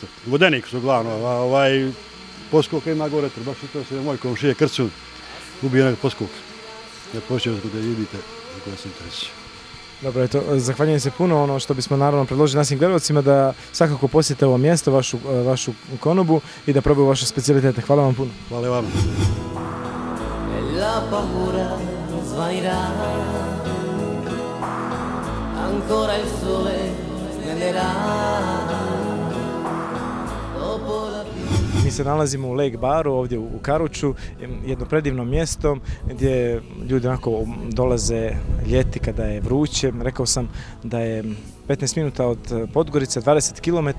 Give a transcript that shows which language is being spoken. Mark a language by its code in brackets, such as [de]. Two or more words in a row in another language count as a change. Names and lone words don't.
[sr] Vodenik su glavno, poskoka ima gore, baš to se moj komšije Krcun ubio onak poskok. Ja počeo da vidite kako vas interesuje. Dobro, eto, zahvaljujem se puno. Ono što bismo naravno predložili našim gledalcima da svakako posjete ovo mjesto, vašu konobu i da probaju vaše specijalitete. Hvala vam puno. Hvala vam. [it] La paura svanirà, ancora il sole splendera. [sr] Mi se nalazimo u Lake Baru, ovdje u Karuču, jedno predivno mjesto gdje ljudi onako dolaze ljeti kada je vruće. Rekao sam da je 15 minuta od Podgorice, 20 km.